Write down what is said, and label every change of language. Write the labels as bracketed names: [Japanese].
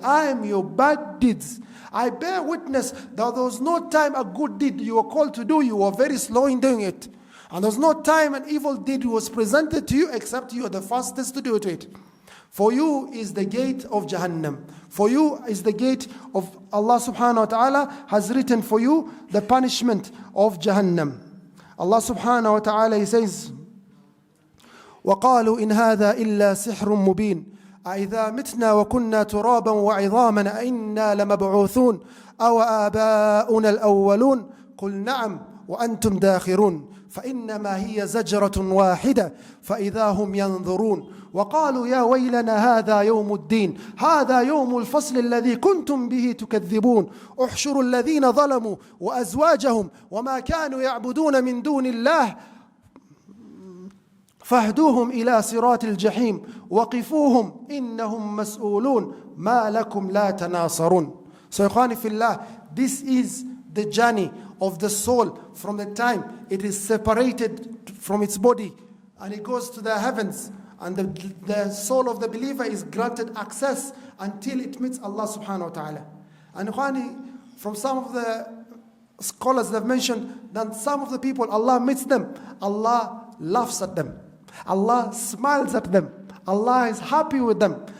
[English] I am your bad deeds. I bear witness that there was no time a good deed you were called to do, you were very slow in doing it. And there was no time an evil deed was presented to you except you are the fastest to do it. For you is the gate of Jahannam. For you is the gate of Allah subhanahu wa ta'ala has written for you the punishment of Jahannam. Allah subhanahu wa ta'ala, He says, [Arabic] وَقَالُوا إِنْ هَذَا إِلَّا سِحْرٌ مُبِينٌ أَإِذَا مِتْنَا وَكُنَّا تُرَابًا وَعِظَامًا أَإِنَّا لَمَبْعُوثُونَ أَوْ آبَاؤُنَا الْأَوَّلُونَ قُلْ نَعَمْ وَأَنْتُمْ دَاخِرُونَ فإنما هي زجرة واحدة فإذا هم ينظرون وقالوا يا ويلنا هذا يوم الدين هذا يوم الفصل الذي كنتم به تكذبون احشروا الذين ظلموا وأزواجهم وما كانوا يعبدون من دون الله فاهدوهم إلى صراط الجحيم وقفوهم إنهم مسؤولون ما لكم لا تناصرون. [English] So [Arabic] إخواني في الله, [English] this is the journey of the soul from the time it is separated from its body and it goes to the heavens, and the soul of the believer is granted access until it meets Allah subhanahu wa ta'ala. And ikhwani, from some of the scholars have mentioned that some of the people, Allah meets them, Allah laughs at them, Allah smiles at them, Allah is happy with them.